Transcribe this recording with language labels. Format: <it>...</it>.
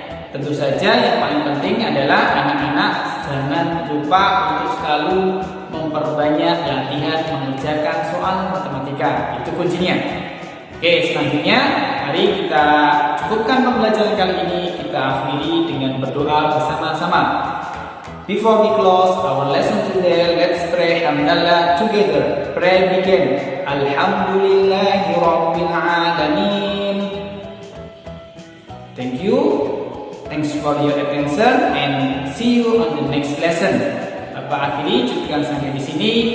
<id>Tentu saja yang paling penting adalah anak-anak jangan lupa untuk selalu memperbanyak latihan mengerjakan soal matematika. Itu kuncinya. Oke, selanjutnya mari kita cukupkan pembelajaran kali ini. Kita akhiri dengan berdoa bersama-sama.</id> <en>Before we close our lesson today, let's pray hamdallah together. Pray begin.</en> <ar>Alhamdulillahi Rabbil Alamin.</ar> <en>Thank you. Thanks for your attention and see you on the next lesson.</en> <id>Bapak akhiri cukupkan sampai di sini.</id>